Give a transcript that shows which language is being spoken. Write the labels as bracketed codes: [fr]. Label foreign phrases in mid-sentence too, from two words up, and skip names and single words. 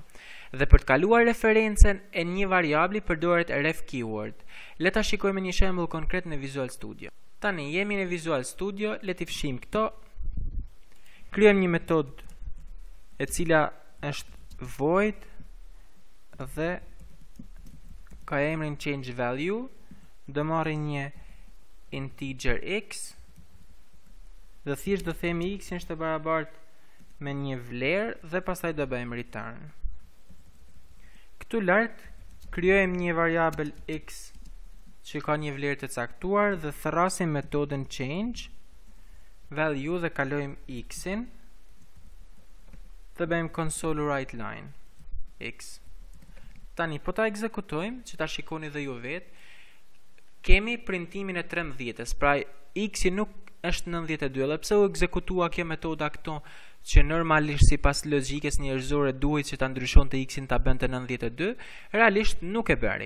[sq] Dhe për të kaluar referencën e një variabli përdoret ref keyword. Le ta shikojmë një shembull konkret në Visual Studio. Tani jemi në Visual Studio, le t'i fshijmë këto. Krijojmë një metodë e cila është void dhe ka emrin change value, do marrim një integer x dhe thjesht do themi x është e barabartë me një vlerë dhe pastaj do bëjmë return. Këtu lart krijojmë një variabël x që ka një vlerë të caktuar dhe thrasim metodën change value dhe kalojmë x-in dhe bëjmë console write line x. Tani po ta ekzekutojmë që ta shikoni dhe ju vetë. Kemi printimin e 13-s, pra x-i nuk është 92, dhe pse u ekzekutua kjo metoda këto që normalisht sipas logjikës njerëzore duhet që ta ndryshonte x-in ta bënte 92, realisht nuk e bëri.